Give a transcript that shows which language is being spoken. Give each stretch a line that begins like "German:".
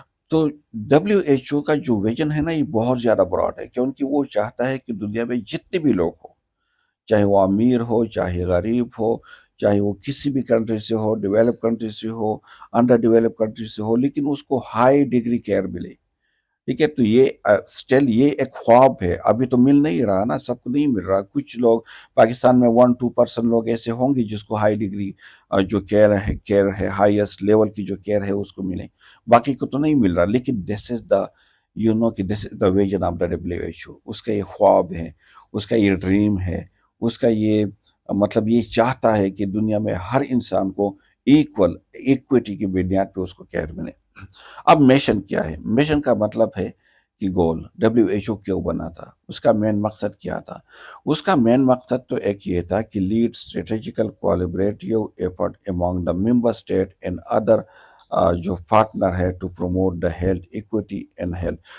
Urdu: تو WHO کا جو ویژن ہے نا، یہ بہت زیادہ براڈ ہے، کیونکہ وہ چاہتا ہے کہ دنیا میں جتنے بھی لوگ ہو، چاہے وہ امیر ہو، چاہے غریب ہو، چاہے وہ کسی بھی کنٹری سے ہو، ڈیولپ کنٹری سے ہو، انڈر ڈیولپ کنٹری سے ہو، لیکن اس کو ہائی ڈگری کیئر ملے، ٹھیک ہے. تو یہ اسٹل یہ ایک خواب ہے. ابھی تو مل نہیں رہا نا، سب کو نہیں مل رہا. کچھ لوگ پاکستان میں 1-2% لوگ ایسے ہوں گے جس کو ہائی ڈگری جو کیئر ہے ہائیسٹ لیول کی جو کیئر ہے اس کو ملے. باقی کو تو نہیں مل رہا.
English: لیکن this is the you know
Urdu: کہ
English: This is the vision of the WHO.
Urdu: اس کا یہ خواب ہے، اس کا یہ ڈریم ہے، اس کا یہ مطلب یہ چاہتا ہے کہ دنیا میں ہر انسان کو ایکویٹی کی بنیاد پہ اس کو کیئر ملے. اب میشن کیا ہے؟ میشن کا مطلب ہے کہ گول. WHO کیوں بنا تھا؟ اس کا مین مقصد کیا تھا؟ اس کا مین مقصد تو ایک یہ تھا کہ
English: Lead strategical collaborative effort among the member state and other جو partner ہے to promote the health equity and health.